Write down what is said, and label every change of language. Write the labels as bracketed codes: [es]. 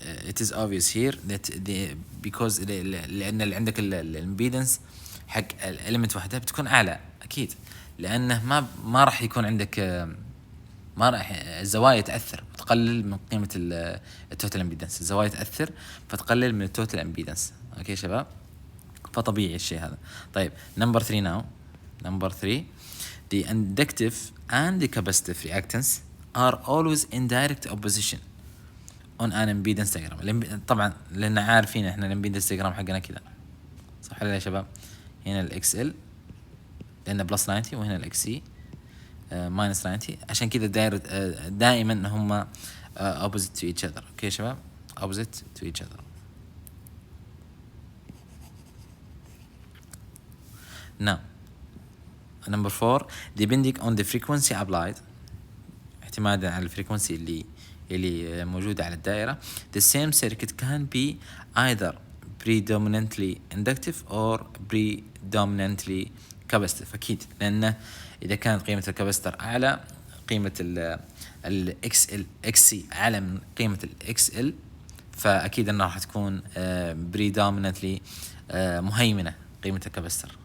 [en] It is obvious here that because [ar] لان اللي عندك الامبيدنس حق الاليمنت وحدها بتكون اعلى اكيد، لانه ما راح يكون عندك ما راح الزوايا تاثر وتقلل من قيمه التوتال امبيدنس. الزوايا تاثر فتقلل من التوتال امبيدنس. اوكي شباب، فطبيعي الشيء هذا. طيب نمبر 3 ناو نمبر 3 [en] the inductive and the capacitive reactance are always in direct opposition on an impedance diagram. [ar] طبعا لان عارفين احنا الامبيدنس دياجرام حقنا كذا، صح ولا يا شباب؟ هنا الاكس ال لان بلس 90 وهنا الاكس سي ماينس 90، عشان كذا دائما هم [en] opposite to each other. [ar] اوكي يا شباب، [en] opposite to each other. now number 4 depending on the frequency applied، [ar] اعتمادا على الفريكونسي اللي موجودة على الدائرة، [en] the same circuit can be either predominantly inductive or predominantly capacitive. [ar] أكيد لأنه إذا كانت قيمة الكاباستر أعلى، قيمة ال XC أعلى من قيمة ال XL، فأكيد أنها راح تكون predominantly مهيمنة قيمة الكاباستر.